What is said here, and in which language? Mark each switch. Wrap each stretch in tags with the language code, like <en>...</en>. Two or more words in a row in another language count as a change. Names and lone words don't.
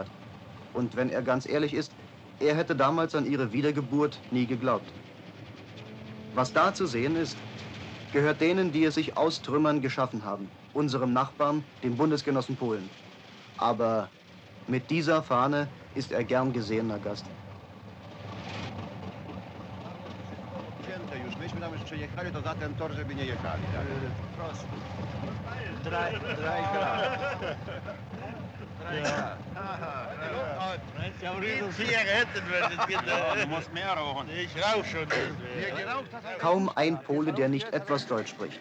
<de>Und wenn er ganz ehrlich ist, er hätte damals an ihre Wiedergeburt nie geglaubt. Was da zu sehen ist, gehört denen, die es sich aus Trümmern geschaffen haben, unserem Nachbarn, dem Bundesgenossen Polen. Aber mit dieser Fahne ist er gern gesehener Gast.</de> <pl>Już myśmy tam już przejechali, to za ten tor, żeby nie jechali.</pl> <de>Prost. Kaum ein Pole, der nicht etwas Deutsch spricht.</de>